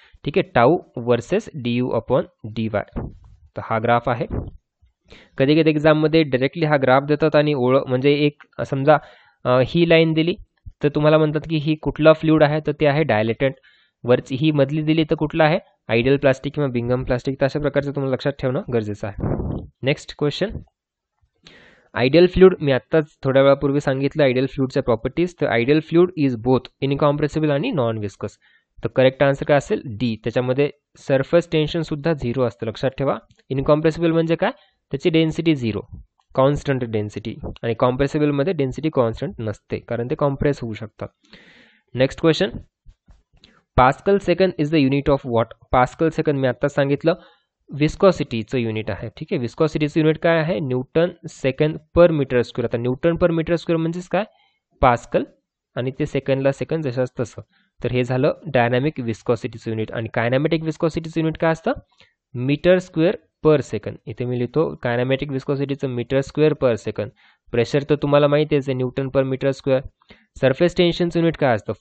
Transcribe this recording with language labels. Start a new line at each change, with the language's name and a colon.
Marathi: ठीक आहे, tau versus D you upon D Y. तर हा ग्राफ आहे. कधी कधी एक्झाममध्ये डायरेक्टली हा ग्राफ देतात आणि म्हणजे एक समजा ही लाईन दिली तर तुम्हाला म्हणतात की ही कुठला फ्लुइड आहे, तर ते आहे डायलेटंट. वरची ही मधली दिली तर कुठला आहे? आयडियल प्लास्टिक किंवा बिंगम प्लास्टिक. तर अशा प्रकारचं तुम्हाला लक्षात ठेवणं गरजेचं आहे. Next question, ideal fluid. मी आत्ताच थोड्या वेळापूर्वी सांगितलं आयडियल फ्लुइडच्या प्रॉपर्टीज. तर
English: ideal fluid is both incompressible
Marathi: आणि नॉन विस्कस. तर करेक्ट आन्सर काय असेल? डी. त्याच्यामध्ये सरफेस टेन्शन सुद्धा 0 असतं, लक्षात ठेवा. इनकॉम्प्रेसिबल म्हणजे काय? त्याची डेन्सिटी 0, कॉन्स्टंट डेन्सिटी. आणि कॉम्प्रेसिबलमध्ये डेन्सिटी कॉन्स्टंट नसते कारण ते कॉम्प्रेस होऊ शकतात.
English: Next question, pascal second is the unit of what?
Marathi: Pascal second मी आत्ताच सांगितलं विस्कॉसिटीचं युनिट आहे. ठीक आहे, विस्कॉसिटीचं युनिट काय आहे?
English: Newton second per metre square.
Marathi: आता न्यूटन पर मीटर स्क्वेअर म्हणजेच काय? पास्कल, आणि ते सेकंडला सेकंड जशाच तसं. तर हे झालं डायनामिक विस्कॉसिटीचं युनिट. आणि कायनॅमॅटिक विस्कॉसिटीचं युनिट काय असतं? मीटर स्क्वेअर पर सेकंड. इथे मी लिहितो कायनॅमॅटिक विस्कॉसिटीचं मीटर स्क्वेअर पर सेकंड. प्रेशर तर तुम्हाला माहिती आहे न्यूटन पर मीटर स्क्वेअर. सरफेस टेन्शनचं युनिट काय असतं?